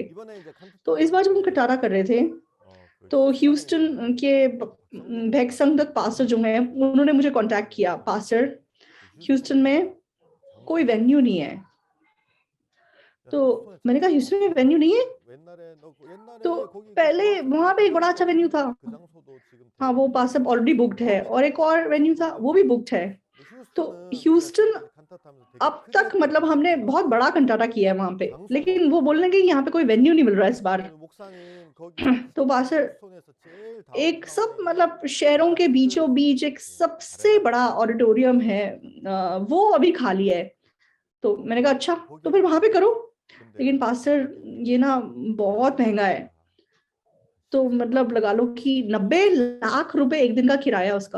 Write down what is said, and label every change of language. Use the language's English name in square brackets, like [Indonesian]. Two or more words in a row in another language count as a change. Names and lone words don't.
[Hindi] तो इस बार जब हम कंटाटा कर रहे थे, तो ह्यूस्टन के भैक्संगत पास्टर जो हैं, उन्होंने मुझे कांटेक्ट किया, पास्टर ह्यूस्टन में कोई वेन्यू नहीं है, तो मैंने कहा ह्यूस्टन में वेन्यू नहीं है? [Korean] 옛날에 너 [Hindi] तो [Korean] 옛날에 거기 [Hindi] पहले वहां पे एक बड़ा अच्छा वेन्यू था। [Korean] 그 장소도 지금 [Hindi] हाँ, वो पास सब [English] already booked [Hindi] है, और एक और वेन्यू था वो भी बुक्ड है। तो [Korean] 휴스턴은 우리가 [Hindi] ह्यूस्टन [Korean] 지금까지 칸타타면서 되게 [Hindi] अब [Korean] 크게 [Hindi] तक [Korean] 했던 [Hindi] मतलब हमने बहुत बड़ा कंटाटा किया है वहां पे, [Korean] 장소가 [Hindi] लेकिन वो बोलने के यहाँ पे कोई वेन्यू नहीं मिल रहा है इस बार। [Korean] 목사님 거기 [Hindi] तो बासर [Korean] 휴스턴에서 제일 [Hindi] एक सब [Korean] 다운타운에 [Hindi] मतलब शहरों के बीचों बीच एक सबसे बड़ा ऑडिटोरियम है, वो अभी खाली है। तो मैंने कहा अच्छा, तो फिर वहां पे करो। लेकिन पास्टर ये ना बहुत महंगा है। तो मतलब लगा लो कि 90 लाख रुपए एक दिन का किराया उसका।